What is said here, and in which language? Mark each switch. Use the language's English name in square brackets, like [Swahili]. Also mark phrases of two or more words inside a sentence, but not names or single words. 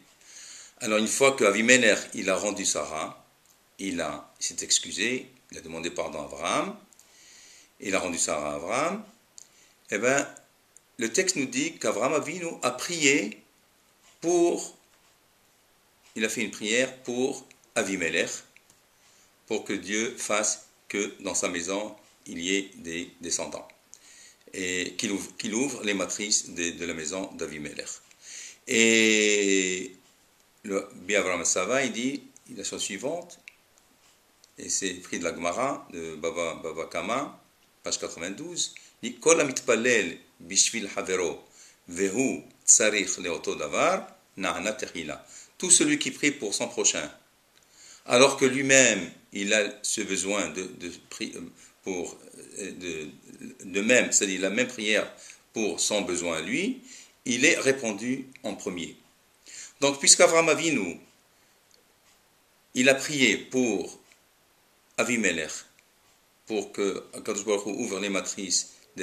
[French] Alors, une fois qu'Avimelech, il a rendu Sarah, il s'est excusé, il a demandé pardon à Abraham, il a rendu Sarah à Abraham, le texte nous dit qu'Abraham Avinu a prié il a fait une prière pour Avimelech, pour que Dieu fasse que dans sa maison, il y ait des descendants, et qu'il ouvre les matrices de la maison d'Avimelech. Et le Avraham Assaba, il dit la chose suivante, et c'est pris de la Gemara, de Bava Kama, page 92, [Hebrew] כל המתפלל בשביל חברו והוא צריך לאותו דבר, נענה תחילה. [French] Tout celui qui prie pour son prochain, alors que lui-même, il a ce besoin de même, c'est-à-dire la même prière pour son besoin à lui, il est répondu en premier. Donc, puisqu'Avraham Avinu, il a prié pour Avimelech, pour que Akadosh Baruch Hu ouvre les matrices des